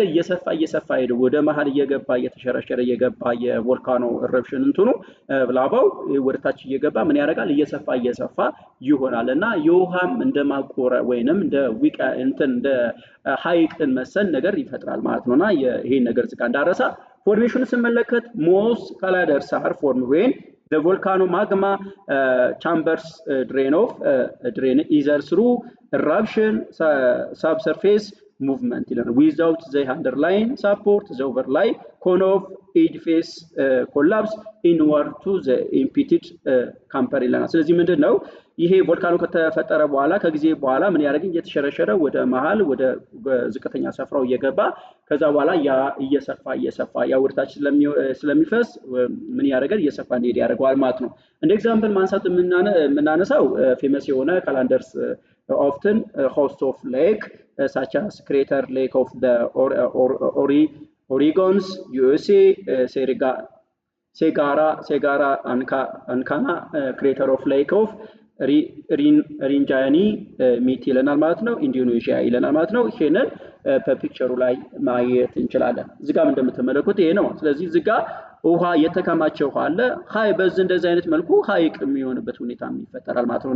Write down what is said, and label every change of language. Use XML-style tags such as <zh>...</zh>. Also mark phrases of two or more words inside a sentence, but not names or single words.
<am>እየሰፋ ሄደ ወደ መሃል እየገባ እየተሸረሸረ እየገባ</am> <en>volcano eruption</en> <am>እንትኑ ላቫው ወደታች እየገባ ምን ያደርጋል እየሰፋ ይሆናልና የውሃም እንደማቆረ ወይንም እንደ ዊቃ እንደ ሐይቅን መሰል ነገር ይፈጥራል ማለት ነውና ይሄን ነገር ዝጋ እንዳረሳ ፎርሜሽኑ ስንመለከት</am> <en>most calderas are formed when the volcano magma chambers drain either through eruption subsurface movement without the underlying support the overlying cone of edifice collapse inward to the impeded camper ይለናል።</en> <am>ስለዚህ ምንድነው ይሄ ቮልካኖ ከተፈጠረ በኋላ ከጊዜ በኋላ ምን ያደርግን እየተሸረሸረ ወደ መሃል ወደ ዝቅተኛ ስፍራው እየገባ ከዛ በኋላ ያ እየሰፋ ያ ወርታች ስለሚፈስ ምን ያደርጋል እየሰፋ እንዲሄድ ያደርገዋል ማለት ነው። እንደ ኤግዛምፕል ማንሳት የምናነሳው ፌመስ የሆነ ካላንደርስ</am> <en>often host of lake such as Crater Lake of the Oregons, USA,</en> <am>Segara Ancana, Crater of Lake of ሪንጃኒ ሚት ይለናል ማለት ነው። ኢንዶኔዥያ ይለናል ማለት ነው። ይሄንን በፒክቸሩ ላይ ማየት እንችላለን። እዚህ ጋር እንደምትመለከቱት ይሄ ነው። ስለዚህ እዚህ ጋር ውሃ የተከማቸው ውሃ አለ። በዚህ እንደዚህ አይነት መልኩ ሐይቅ የሚሆንበት ሁኔታ ይፈጠራል ማለት ነውና</am>